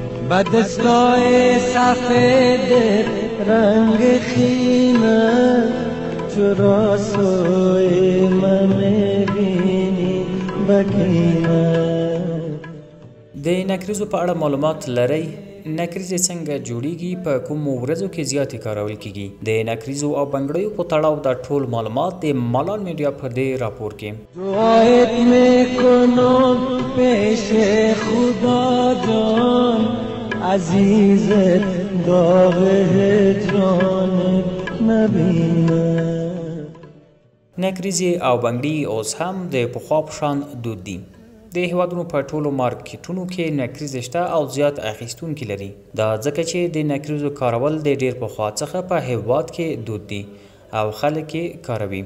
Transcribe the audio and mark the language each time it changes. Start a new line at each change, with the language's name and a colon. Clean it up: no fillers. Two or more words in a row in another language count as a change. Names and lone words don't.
Persian: بدستای سفید رنگ خیمه چرا سوی من میبینی بکینه.
Pashto: د نکریزو په اړه معلومات لرئ؟ نکریزې څنګه جوړیږي؟ په کومو ورځو کې زیاتې کارول کیږي؟ د نکریزو او بنګړیو په تړاو دا ټول معلومات د مالان میډیا په دې راپور کې.
Persian: دعایت میکنم پیش خدا جان عزیزت داغ هجران نبینه.
Pashto: نکریزې او بنګړي اوس هم د پخوا په شان دود دي. د هیوادونو په ټولو مارکیټونو کې نکریزې شته او زیات اخیستونکي لري. دا ځکه چې د نکریزو کارول د ډیر پخوا څخه په هیواد کې دود دي او خلک یې کاروي.